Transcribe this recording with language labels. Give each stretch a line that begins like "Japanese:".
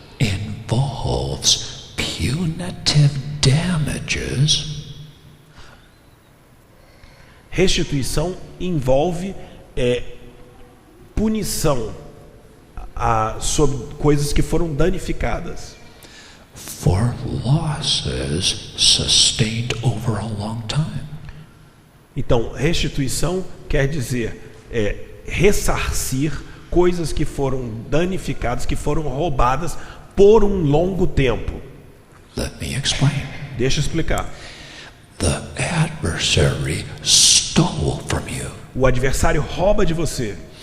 English: involves punitive damages
Portuguese: Restituição envolve punição sobre coisas que foram danificadas.
English: for losses sustained over a long time.
Portuguese: Então, restituição quer dizer ressarcir coisas que foram danificadas, que foram roubadas por um longo tempo.
English: Let me explain.
Portuguese: Deixa eu explicar.
English: The adversary stole from you,
Portuguese: O adversário rouba de você,